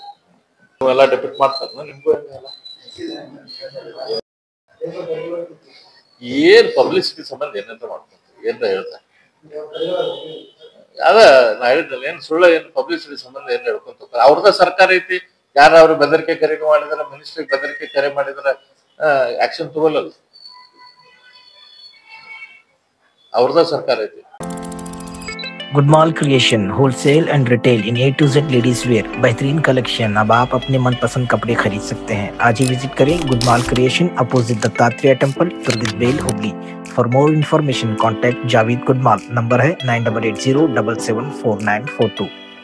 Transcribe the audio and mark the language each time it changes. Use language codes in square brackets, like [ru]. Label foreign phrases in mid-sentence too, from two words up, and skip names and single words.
[kn] ನೀವೆಲ್ಲ ಡೆಪ್ಯೂಟ್ ಮಾಡ್ತಾರ ನಿಮ್ಗೂ ಏನ್ ಪಬ್ಲಿಸಿಟಿ ಸಂಬಂಧ ಏನಂತ ಮಾಡ್ಕೊಂತೀವಿ, ಏನ್ ಹೇಳ್ತಾರೆ ಅದ ನಾ ಹೇಳಿದ್ನಲ್ಲ, ಏನ್ ಸುಳ್ಳ ಏನ್ ಪಬ್ಲಿಸಿಟಿ ಸಂಬಂಧ ಏನ್ ಹೇಳ್ಕೊಂತ ಹೋಗ್ತಾರೆ. ಅವ್ರದ ಸರ್ಕಾರ ಐತಿ, ಯಾರ ಅವ್ರು ಬೆದರಿಕೆ ಕರೆ ಮಾಡಿದ್ರೆ, ಮಿನಿಸ್ಟ್ರಿಗೆ ಬೆದರಿಕೆ ಕರೆ ಮಾಡಿದ್ರೆ ಆಕ್ಷನ್ ತಗೊಳ್ಳಲ್ಲ. ಅವ್ರದ ಸರ್ಕಾರ ಐತಿ. [en] गुडमाल क्रिएशन wholesale and retail in A to Z ladies wear, [hi] बेहतरीन कलेक्शन। अब आप अपने मनपसंद कपड़े खरीद सकते हैं। आज ही विजिट करें गुडमाल क्रिएशन, अपोजिट दत्तात्रेय टेम्पल, तुर्गित बेल, हुगली। [en] for more information contact जावेद गुडमाल। [hi] नंबर है 9880774942।